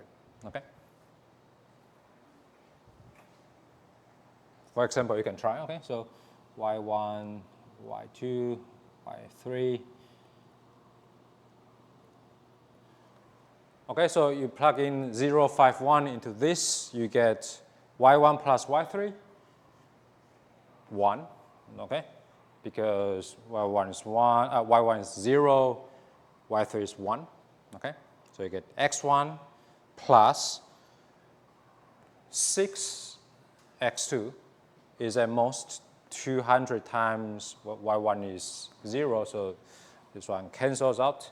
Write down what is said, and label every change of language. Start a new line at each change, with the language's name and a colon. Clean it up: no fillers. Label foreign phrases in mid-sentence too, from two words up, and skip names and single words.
English: Okay. For example, you can try. Okay. So y1, y2, y3. Okay, so you plug in 0, 5, 1 into this, you get y1 plus y3, 1, okay? Because y1 is 1, y1 is 0, y3 is 1, okay? So you get x1 plus 6x2 is at most 200 times what y1 is 0, so this one cancels out.